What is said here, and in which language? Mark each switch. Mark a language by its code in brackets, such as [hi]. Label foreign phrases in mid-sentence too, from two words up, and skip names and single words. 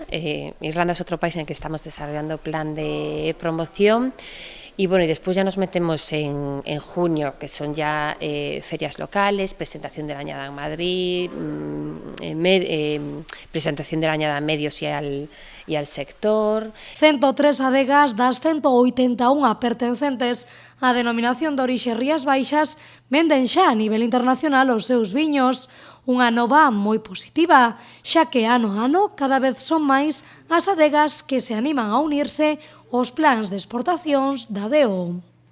[es] Irlanda es otro país en el que estamos desarrollando plan de promoción. Y bueno, y después ya nos metemos en junio, que son ya ferias locales, presentación de la añada en Madrid, presentación de la añada a medios y al sector. [gl] 103 adegas das 181 pertencentes á denominación de orixe Rías Baixas venden xa a nivel internacional os seus viños. Unha nova moi positiva, xa que ano a ano cada vez son máis as adegas que se animan a unirse aos plans de exportacións da DO.